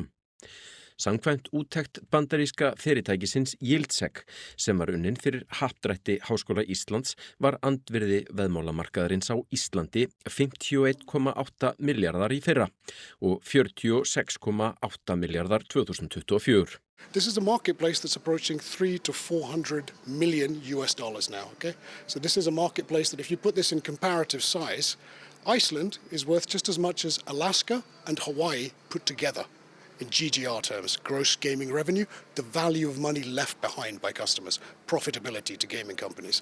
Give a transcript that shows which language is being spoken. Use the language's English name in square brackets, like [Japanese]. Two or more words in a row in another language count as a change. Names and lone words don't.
[Icelandic] Samkvæmt úttekt bandaríska fyrirtækisins Yieldseq sem var unnin fyrir happdrætti Háskóla Íslands var andvirði veðmálamarkaðarins á Íslandi 51,8 milljarðar í fyrra og 46,8 milljarðar 2024. [English] This is a marketplace that's approaching $300 to $400 million now, okay? So this is a marketplace that if you put this in comparative size, Iceland is worth just as much as Alaska and Hawaii put together in GGR terms, gross gaming revenue, the value of money left behind by customers, profitability to gaming companies.